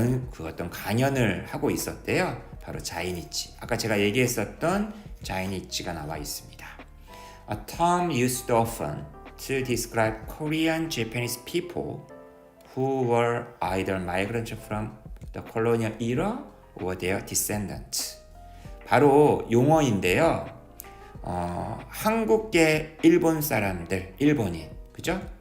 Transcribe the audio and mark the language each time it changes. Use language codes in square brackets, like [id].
[ko] 그 어떤 강연을 하고 있었대요. 바로 자이니치. 아까 제가 얘기했었던 자이니치가 나와 있습니다. [en] A term used often to describe Korean Japanese people who were either migrants from the colonial era or their descendants. [ko] 바로 용어인데요. 한국계 일본 사람들, 일본인, 그죠?